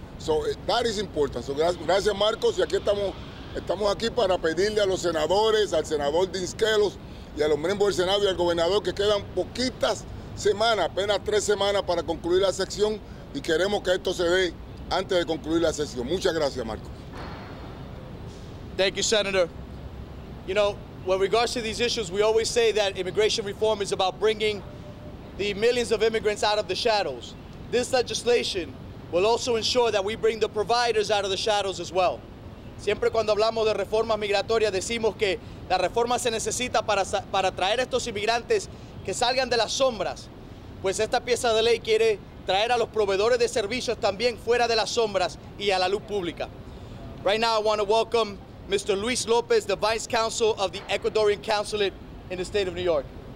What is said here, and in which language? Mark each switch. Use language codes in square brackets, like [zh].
[en] So that is important. So, [es] gracias Marcos, y aquí estamos aquí para pedirle a los senadores, al senador Dist y a los miembros del Senado y al gobernador que quedan poquitas semanas, apenas 3 semanas para concluir la sección y queremos que esto se dé antes de concluir la sesión. Muchas gracias, Marcos. [en] Thank you, Senator. You know, with regards to these issues, we always say that immigration reform is about bringing the millions of immigrants out of the shadows. This legislation will also ensure that we bring the providers out of the shadows as well. [es] Siempre cuando hablamos de reformas migratorias decimos que la reforma se necesita para traer a estos inmigrantes que salgan de las sombras. Pues esta pieza de ley quiere traer a los proveedores de servicios también fuera de las sombras y a la luz pública. [en] Right now I want to welcome Mr. Luis Lopez, the Vice Consul of the Ecuadorian Consulate in the state of New York.